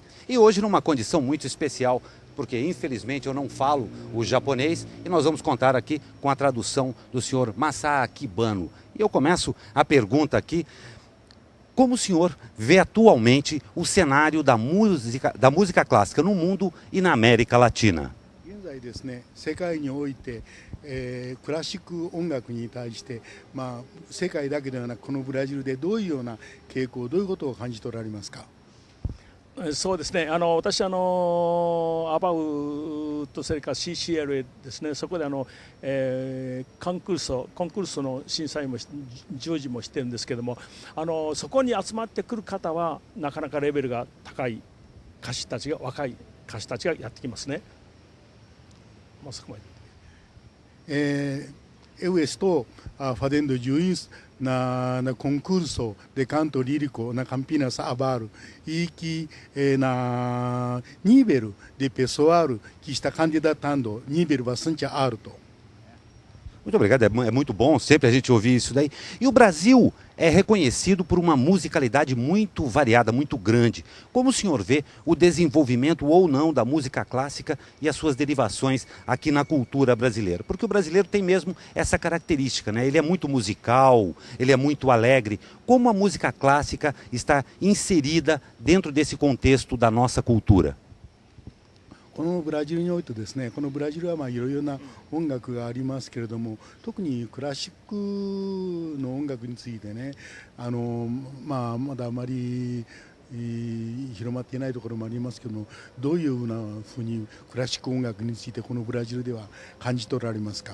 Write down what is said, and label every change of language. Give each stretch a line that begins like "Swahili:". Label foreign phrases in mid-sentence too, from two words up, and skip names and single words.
Portuguese: E hoje numa condição muito especial, porque infelizmente eu não falo o japonês e nós vamos contar aqui com a tradução do senhor Masaaki Bano. E eu começo a pergunta aqui: como o senhor vê atualmente o cenário da música clássica no mundo e na América Latina?
Japanese: 現在ですね、世界において、クラシック音楽に対して、世界だけではなくこのブラジルでどういうような傾向、どういうことを感じておられますか？そうですね、私アバウとそれから CCLA ですね、そこでコンクールソの審査員も従事もしてるんですけども、そこに集まってくる方はなかなかレベルが高い歌手たちが、若い歌手たちがやってきますね。そこまで。
Portuguese: Eu estou fazendo juiz na concurso de canto lírico na Campinas Abaro e que na nível de pessoal que está candidatando nível bastante alto. Muito obrigado, é muito bom sempre a gente ouvir isso daí. E o Brasil é reconhecido por uma musicalidade muito variada, muito grande. Como o senhor vê o desenvolvimento ou não da música clássica e as suas derivações aqui na cultura brasileira? Porque o brasileiro tem mesmo essa característica, né? Ele é muito musical, ele é muito alegre. Como a música clássica está inserida dentro desse contexto da nossa cultura?
Japanese: このブラジルにおいてですね、このブラジルはいろいろな音楽がありますけれども、特にクラシックの音楽についてね、まだあまり広まっていないところもありますけども、どういうふうにクラシック音楽についてこのブラジルでは感じておられますか？